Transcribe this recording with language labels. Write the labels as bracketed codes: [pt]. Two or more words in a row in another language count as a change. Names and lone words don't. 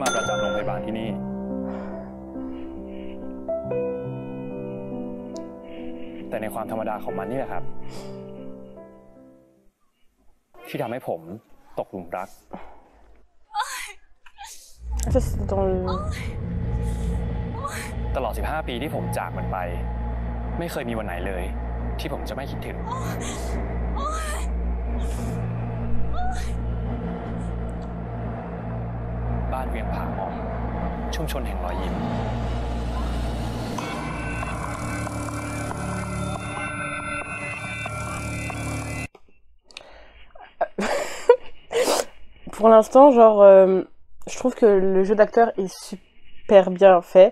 [fr] Ça, c'est dans le... [th] ตลอด 15 ปีที่ผมจากมันไปไม่เคยมีวันไหนเลยที่ผมจะไม่คิดถึงบ้านเวียงผาหมอกชุมชนแห่งรอยยิ้ม [fr] Pour l'instant, genre, je trouve que le jeu d'acteur est super bien fait.